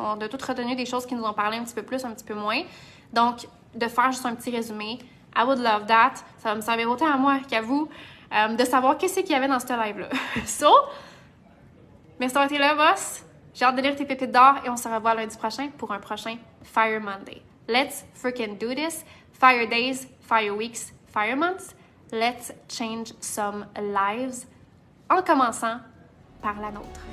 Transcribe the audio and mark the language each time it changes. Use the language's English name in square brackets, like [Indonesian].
[French] On a toutes retenu des choses qui nous ont parlé un petit peu plus, un petit peu moins. Donc, de faire juste un petit résumé, [English] I would love that. [French] Ça va me servir autant à moi qu'à vous, de savoir qu'est-ce qu'il y avait dans ce live-là. So, merci d'avoir été là, boss. J'ai hâte de lire tes pépites d'or et on se revoit lundi prochain pour un prochain Fire Monday. [English] Let's freaking do this. Fire days, fire weeks, fire months. Let's change some lives. [French] En commençant par la nôtre.